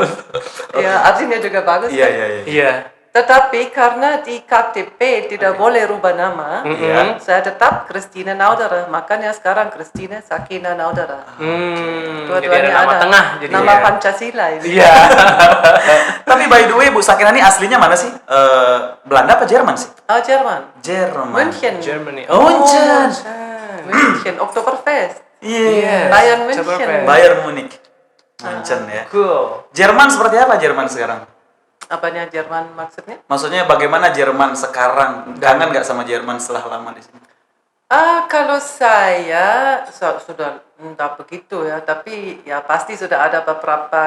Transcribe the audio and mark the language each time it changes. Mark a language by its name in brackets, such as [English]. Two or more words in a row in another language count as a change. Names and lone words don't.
[Indonesian] Ya, artinya juga bagus. Iya, kan? iya, iya. Iya. Tetapi karena di KTP tidak boleh rubah nama, Iya. saya tetap Christine Nauderer. Makanya sekarang Christine Sakinah Nauderer. Jadi Dua-duanya ada nama ada. tengah jadi. Nama ya. Pancasila ini. Iya. Tapi [English] by the way, [Indonesian] Bu Sakinah ini aslinya mana sih? Belanda apa Jerman sih? Oh, Jerman. Jerman. München. Germany. München. München. Oktoberfest. Iya. Bayern München. Oktoberfest. Bayern Munich. München ya. Cool. Jerman seperti apa Jerman sekarang? Apanya Jerman maksudnya? Maksudnya bagaimana Jerman sekarang? Kangen nggak sama Jerman setelah lama di sini? Kalau saya sudah enggak begitu ya, tapi ya pasti sudah ada beberapa.